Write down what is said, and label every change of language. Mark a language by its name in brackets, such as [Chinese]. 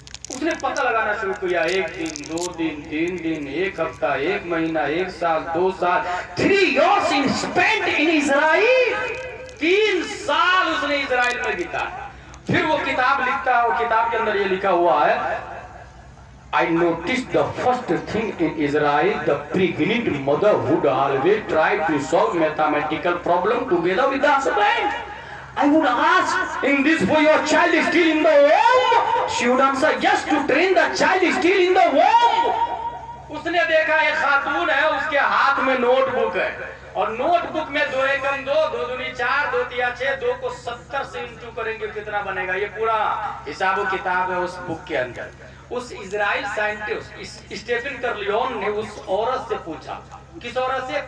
[Hindi] उसने पता लगाना शुरू किया। 1 दिन, 2 दिन, 3 दिन, 1 हफ्ता, 1 महीना, 1 साल, 2 साल, [English] 3 years in spent in Israel। [Hindi] 3 साल उसने इजराइल में बिताया। फिर वो किताब लिखता है, वो किताब के अंदर ये लिखा हुआ है [English] I noticed the first thing in Israel, the pregnant mother would always try to solve mathematical problem together with the husband. I would ask, in this way your child is still in the womb? She would answer, yes, to train the child is still in the womb. [Hindi] उसने देखा एक खातून है, उसके हाथ में notebook है, और notebook में 2 एकम 2, 2 दूनी 4, 2 तिया 6, 2 को 70 से इंटू करेंगे कितना बनेगा, ये पूरा हिसाब किताब है उस बुक के अंदर। उस इजराइल साइंटिस्ट स्टीफन कर्लियोन ने उस औरत से पूछा, किस औरत से?